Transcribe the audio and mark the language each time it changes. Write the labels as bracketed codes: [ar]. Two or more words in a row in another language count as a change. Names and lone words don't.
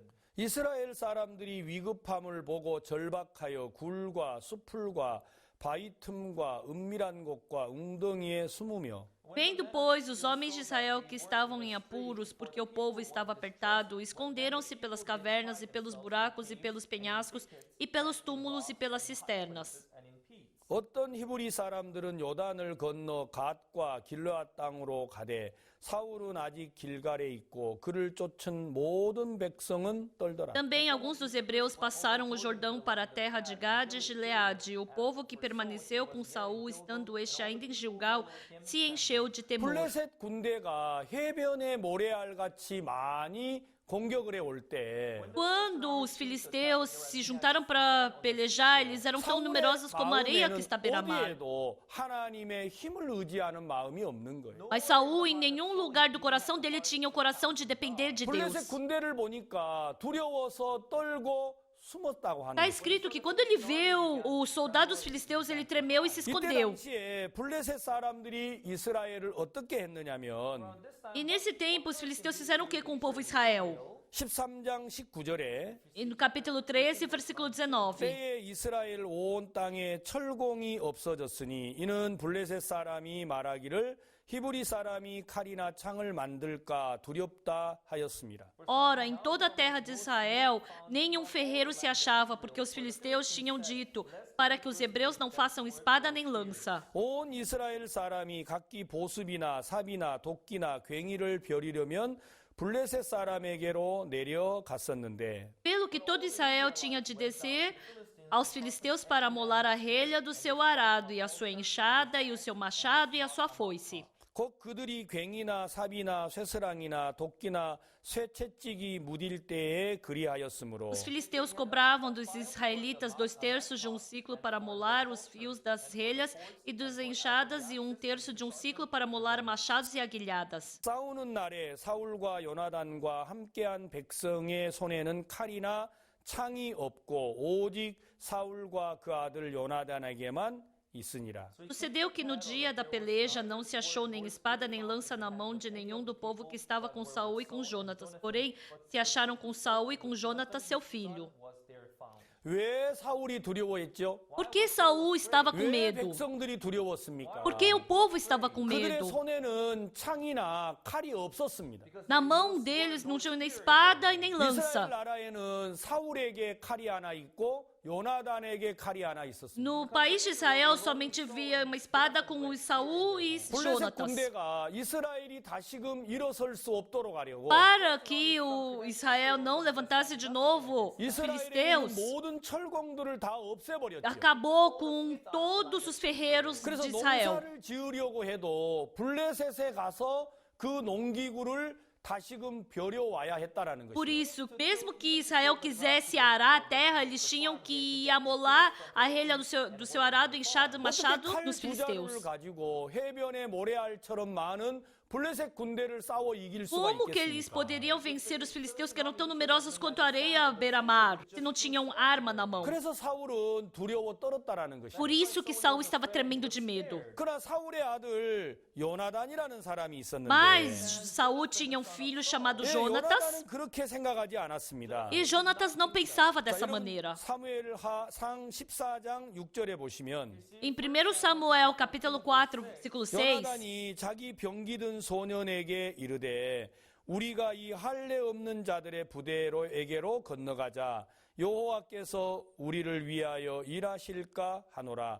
[ko] 이스라엘 사람들이 위급함을 보고 절박하여 굴과 수풀과 바위 틈과 은밀한 곳과 웅덩이에 숨으며 [pt] Vendo, pois, os homens de Israel que estavam em apuros, porque o povo estava apertado, esconderam-se pelas cavernas e pelos buracos e pelos penhascos e pelos túmulos e pelas cisternas. [en] And in peace. [ko] 어떤 히브리 사람들은 요단을 건너 갓과 길르앗 땅으로 가되 사울은 아직 길갈에 있고 그를 쫓은 모든 백성은 떨더라. [pt] Também alguns dos hebreus passaram o Jordão para a terra de Gade e Gileade. O povo que permaneceu com Saul, estando este ainda em Gilgal, se encheu de temor. [ko] 블레셋 군대가 해변의 모래알같이 많이 공격을 해올 때 [pt] Quando os filisteus se juntaram para pelejar, eles eram tão numerosos como a areia que está à beira-mar. [ko] 어디에도 하나님의 힘을 의지하는 마음이 없는 거예요. [pt] Mas Saul, em nenhum lugar do coração dele, tinha o coração de depender de [ko] 블레셋 [pt] Deus. [ko] 군대를 보니까 두려워서 떨고 숨었다고 하는 [pt] Está [ko] 거예요. [pt] escrito que quando ele viu os soldados filisteus, ele tremeu e se [ko] 이때 [pt] escondeu. [ko] 당시에 블레셋 사람들이 이스라엘을 어떻게 했느냐면 [en] Around this time, [pt] E nesse tempo, os filisteus fizeram o que com o povo Israel? [ko] 13장 19절에 [pt] E no capítulo 13, versículo 19. [ko] 때에 이스라엘 온 땅에 철공이 없어졌으니 이는 블레셋 사람이 말하기를 히브리 사람이 칼이나 창을 만들까 두렵다 하였습니다. [pt] Ora, em toda a terra de Israel, nenhum ferreiro se achava, porque os filisteus tinham dito, para que os hebreus não façam espada nem lança. [ko] 온 이스라엘 사람이 각기 보습이나 삽이나 도끼나 괭이를 벼리려면 블레셋 사람에게로 내려갔었는데 [pt] Pelo que todo Israel tinha de descer aos filisteus para amolar a relha do seu arado, e a sua enxada, e o seu machado, e a sua foice. [ko] 곧 그들이 괭이나 삽이나 쇠스랑이나 도끼나 쇠채찍이 무딜 때에 그리하였으므로 [pt] Os filisteus cobravam dos israelitas 2/3 de um ciclo para molar os fios das relhas e dos enxadas, e 1/3 de um ciclo para molar machados e aguilhadas. [ko] 싸우는 날에 사울과 요나단과 함께한 백성의 손에는 칼이나 창이 없고 오직 사울과 그 아들 요나단에게만 있으니라. [pt] Sucedeu que no dia da peleja não se achou nem espada nem lança na mão de nenhum do povo que estava com Saul e com Jonatas. Porém, se acharam com Saul e com Jonatas, seu filho. [en] was there found. [ko] 왜 사울이 두려워했죠? [pt] Por que Saul estava com [ko] 왜 [pt] medo? [ko] 백성들이 두려웠습니까? [pt] Por que o povo estava com [ko] 그들의 [pt] medo? [ko] 손에는 창이나 칼이 없었습니다. [pt] Na mão deles não tinha nem espada e nem [ko] 이스라엘 [pt] lança. [ko] 나라에는 사울에게 칼이 하나 있고 요나단에게 칼이 하나 있었습니다. [pt] No país de Israel somente havia uma espada com o Saul e [ko] 블레셋 [pt] Jonatas. [ko] 군대가 이스라엘이 다시금 일어설 수 없도록 하려고 [pt] Para que o Israel não levantasse de novo os [ko] 이스라엘의 [pt] filisteus, [ko] 모든 철공들을 다 없애버렸죠. [pt] acabou com todos os ferreiros [ko] 그래서 [pt] de Israel. [ko] 농사를 지으려고 해도 블레셋에 가서 그 농기구를 다시금 벼려와야 했다라는 [pt] Por [ko] 것이죠. [pt] isso, mesmo que Israel quisesse arar a terra, eles tinham que amolar a relha do seu arado, enxado, machado [ko] 어떻게 [pt] nos [ko] 칼 두 자루를 [pt] filisteus. [ko] 가지고 해변의 모래알처럼 많은 블레셋 군대를 싸워 이길 수가 [pt] Como que eles [ko] 있겠습니까? [pt] poderiam vencer os filisteus que eram tão numerosos quanto a areia à beira-mar, se não tinham arma na mão? [ko] 그래서 사울은 두려워 떨었다라는 것이죠. [pt] Por isso que Saul estava tremendo de medo. [ko] 그러나 사울의 아들 요나단이라는 사람이 있었는데 [pt] Mas Saul tinha um filho chamado [ko] 예, [pt] Jonatas, [ko] 요나단은 그렇게 생각하지 않았습니다. [pt] e Jonatas não pensava [ko] 자, [pt] dessa [ko] 여러분, [pt] maneira. [ko] 사무엘상 14장 6절에 보시면 [pt] Em 1 Samuel, capítulo 4, versículo 6, [ko] 요나단이 자기 병기든 소년에게 이르되 우리가 이 할례 없는 자들의 부대로에게로 건너가자 여호와께서 우리를 위하여 일하실까 하노라.